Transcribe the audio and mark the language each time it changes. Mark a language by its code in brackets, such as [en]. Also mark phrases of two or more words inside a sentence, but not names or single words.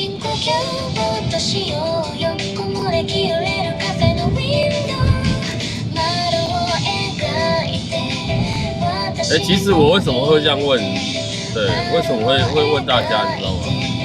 [ja] キューボットしようよ木漏れ日揺れるカフェのウィンドウ丸を描いて [zh] 其实我为什么会这样问？对，为什么会问大家，你知道吗？